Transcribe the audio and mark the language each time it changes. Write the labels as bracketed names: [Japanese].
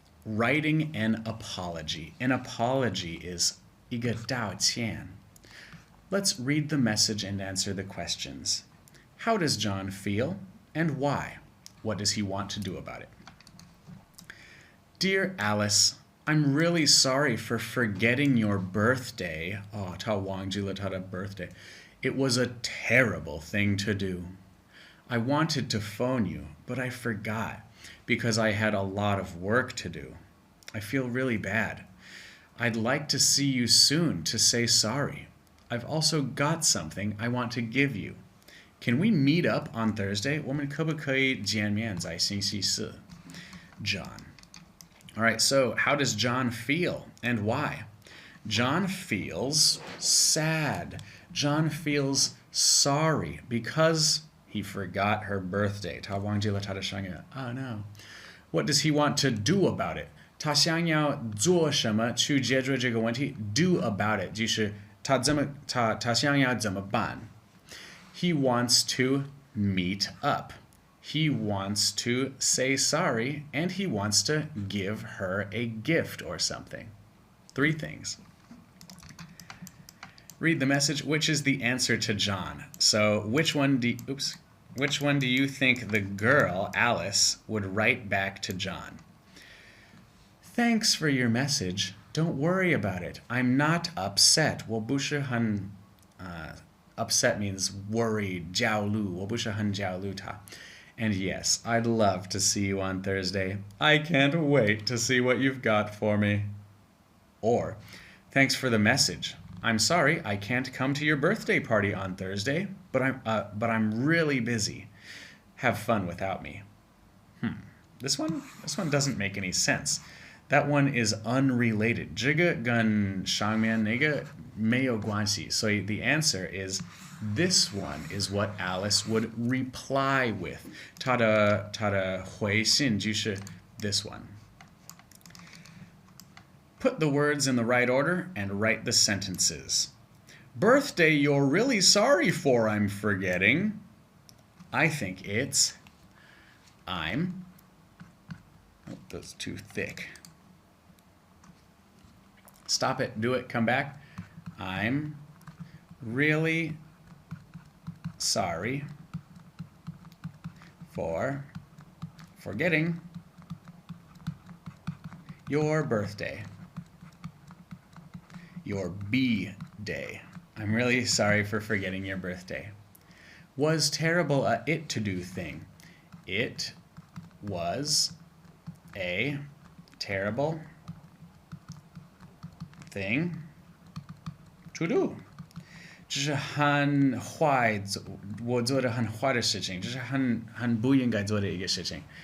[English] Writing an apology. An apology is [Chinese] 一个道歉. [English] Let's read the message and answer the questions. How does John feel and why? What does he want to do about it? Dear Alice, I'm really sorry for forgetting your birthday. [Chinese] Oh, 他忘记了他的 birthday. [English] It was a terrible thing to do. I wanted to phone you, but I forgot because I had a lot of work to do. I feel really bad. I'd like to see you soon to say sorry. I've also got something I want to give you. Can we meet up on Thursday? [Chinese] 我们可不可以见面在星期四? [English] John. All right, so how does John feel and why? John feels sad. John feels sorry because he forgot her birthday. [Chinese] 他忘记了他的生日. [English] Oh no. What does he want to do about it? [Chinese] 他想要做什么去解决这个问题? [English] Do about it [Chinese] 就是他想要怎么办? [English] He wants to meet up. He wants to say sorry, and he wants to give her a gift or something. 3 things. Read the message. Which is the answer to John? So which one do you think the girl, Alice, would write back to John? Thanks for your message. Don't worry about it. I'm not upset. [Chinese] 我不是很 [English] upset means worried, [Chinese] 焦虑. 我不是很焦虑他. [English] And yes, I'd love to see you on Thursday. I can't wait to see what you've got for me. Or, thanks for the message. I'm sorry I can't come to your birthday party on Thursday, but I'm really busy. Have fun without me. This one doesn't make any sense. That one is unrelated. [Chinese] 这个跟上面那个没有关系. [English] So the answer is this one is what Alice would reply with. [Chinese] 她的回信就是 [English] this one. Put the words in the right order and write the sentences. Birthday you're really sorry for, I'm forgetting. I think it's I'm. Oh, that's too thick. Stop it, do it, come back. I'm really sorry for forgetting your birthday. Your B-day. I'm really sorry for forgetting your birthday. Was terrible a it-to-do thing. It was a terrible thing to do. [Chinese] 这是很坏，我做的很坏的事情，这是很不应该做的一个事情。